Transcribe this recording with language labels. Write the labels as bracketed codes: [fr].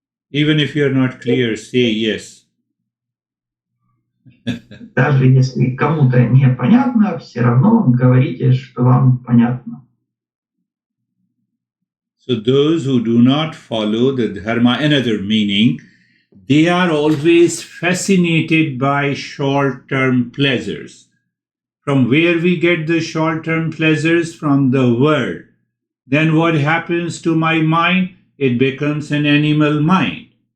[en] Even if you're not clear, say yes. [ru] Даже если кому-то не понятно, все равно говорите, что вам понятно. [en] So those who do not follow the dharma, another meaning, they are always fascinated by short-term pleasures. From where we get the short-term pleasures? From the world. Then what happens to my mind? It becomes an animal mind.